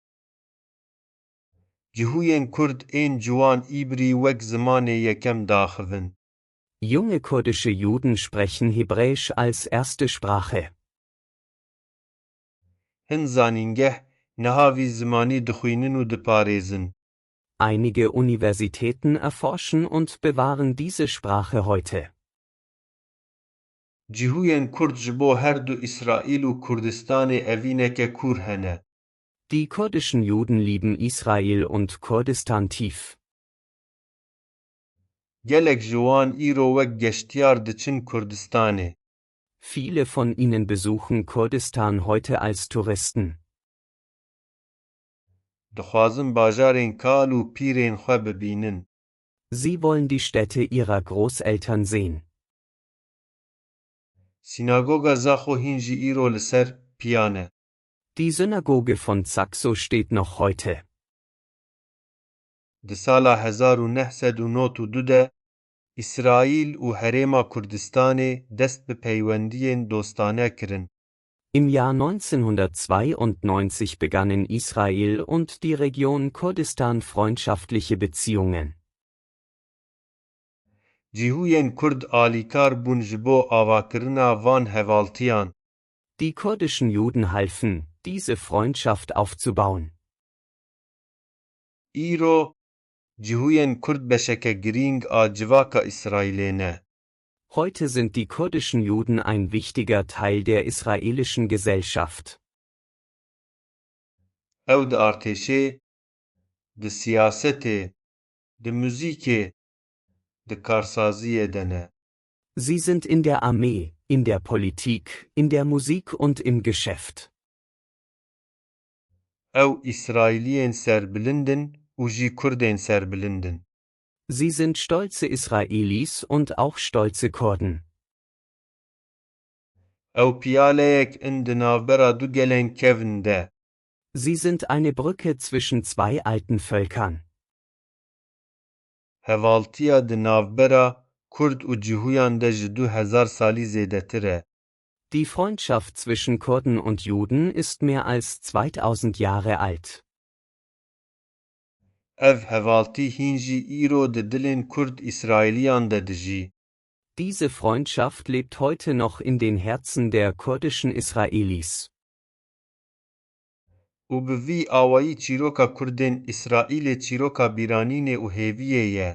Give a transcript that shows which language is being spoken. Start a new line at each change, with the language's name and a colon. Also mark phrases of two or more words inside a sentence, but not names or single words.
Kurdish: Cihûyên Kurd ên ciwan îbrî wek zimanê yekem daxivin.
German: Junge kurdische Juden sprechen Hebräisch als erste Sprache.
Kurdish: Hin zanîngeh niha vî zimanî dixwînin û diparêzin.
German: Einige Universitäten erforschen und bewahren diese Sprache heute.
Kurdish: Cihûyên Kurd ji bo her du İsraîl û Kurdistanê evîneke kûr hene.
German: Die kurdischen Juden lieben Israel und Kurdistan tief.
Kurdish: Gelek ji wan îro wek geştyar diçin Kurdistanê.
German: Viele von ihnen besuchen Kurdistan heute als Touristen.
Kurdish: Dixwazin bajarên kal û pîrên xwe bibînin.
German: Sie wollen die Städte ihrer Großeltern sehen.
Kurdish: Sînagoga Zaxo hîn jî îro li ser piyan e.
German: Die Synagoge von Zaxo steht noch heute.
Kurdish: Di sala 1992 de, İsraîl û Herêma Kurdistanê dest bi peywendiyên dostane kirin.
German: Im Jahr 1992 begannen Israel und die Region Kurdistan freundschaftliche Beziehungen.
Kurdish: Cihuyên Kurd alîkar bûn ji bo avakirina van hevaltiyan.
German: Die kurdischen Juden halfen, diese Freundschaft aufzubauen.
Kurdish: Îro cihuyên Kurd beşeke girîng a civaka İsraîlê ne.
German: Heute sind die kurdischen Juden ein wichtiger Teil der israelischen Gesellschaft.
Kurdish: Ew di artêşê, di siyasetê, di muzîkê, di karsaziyê de ne.
German: Sie sind in der Armee, in der Politik, in der Musik und im Geschäft.
Kurdish: Ew İsraîliyên serbilindin û jî Kurdên serbilindin.
German: Sie sind stolze Israelis und auch stolze Kurden.
Kurdish: Ew piyaleyek in di navbera du gelên kevin de.
German: Sie sind eine Brücke zwischen zwei alten Völkern.
Kurdish: Hevaltiya di navbera Kurd û cîhuyan de ji 2000 salî zêdetir e.
German: Die Freundschaft zwischen Kurden und Juden ist mehr als 2000 Jahre alt.
Kurdish: Ev hevaltî hîn jî îro di dilên Kurd İsraîliyan de dijî.
German: Diese Freundschaft lebt heute noch in den Herzen der kurdischen Israelis.
Kurdish: û bi vî awayî çîroka Kurdên İsraîlê çîroka bîranînê û hêviyê ye.